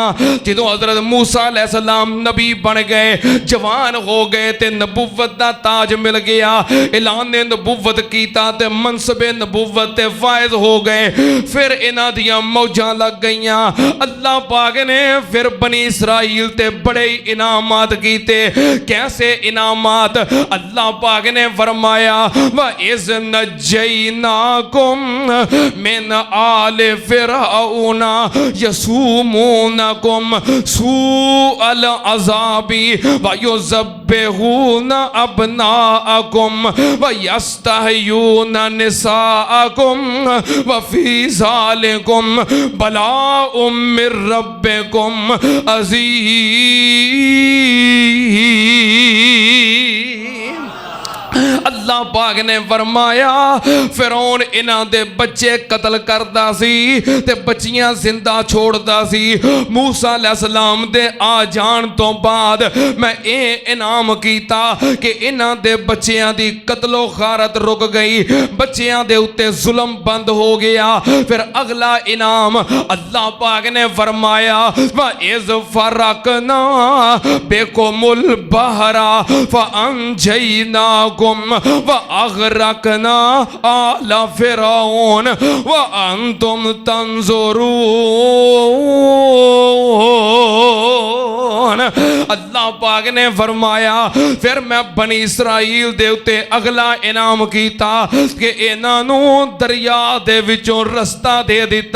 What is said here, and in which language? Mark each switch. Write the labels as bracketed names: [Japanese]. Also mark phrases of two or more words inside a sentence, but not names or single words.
[Punjabi] جدوں حضرت موسیٰ علیہ السلام نبی بن گئے، جوان ہو گئے تے نبوت دا تاج مل گیا، اعلان نے نبوت کیتا تے منصبے نبوت تے فائز ہو گئے. فیر انہاں دیاں موجاں لگ گئیاں۔ اللہ پاک نے فیر بنی اسرائیل تے بڑے انعامات کیتے. کیسے انعامات؟ اللہ پاک نے فرمایا [Arabic] وإذ نجيناكم من آل فرعون يسومونكم سوء العذاب ويذبحون أبناءكم ويستحيون نساءكم وفي ذلكم بلاء من ربكم عظيم. [Punjabi] اللہ پاک نے فرمایا فرعون انہاں دے بچے قتل کردا سی تے بچیاں زندہ چھوڑدا سی. موسیٰ علیہ السلام دے آ جان تو بعد میں یہ انعام کیتا کہ انہاں دے بچیاں دی قتل و غارت رک گئی، بچیاں دے اتے ظلم بند ہو گیا. فیر اگلا انعام اللہ پاک نے فرمایا [Arabic] وإذ فرقنا بكم البحر فأنجيناكم وأغرقنا آل فرعون وأنتم تنظرون. [Punjabi] اللہ پاک نے فرمایا فیر میں بنی اسرائیل دے اتے اگلا انعام کیتا کہ انہاں نوں دریا دے وچوں رستہ دے دتا.